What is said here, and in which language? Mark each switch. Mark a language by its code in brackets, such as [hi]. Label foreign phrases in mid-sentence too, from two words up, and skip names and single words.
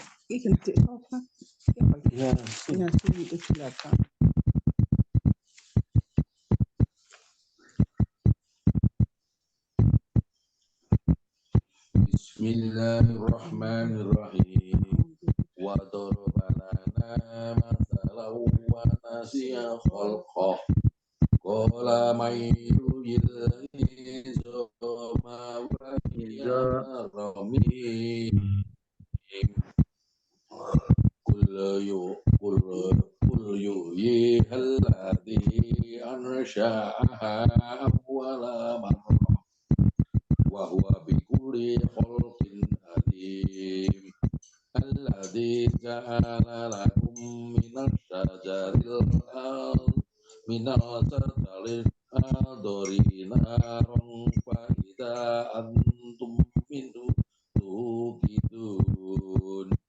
[ar] يا، بسم الله الرحمن الرحيم. وضرب لنا مثلا ونسي خلقه. قال من يحيي العظام وهي رميم. قل يحييها الذي أنشأها أول مرة وهو بكل خلق عليم. الذي جعل لكم من الشجر الأخضر نارا فإذا أنتم منه توقدون.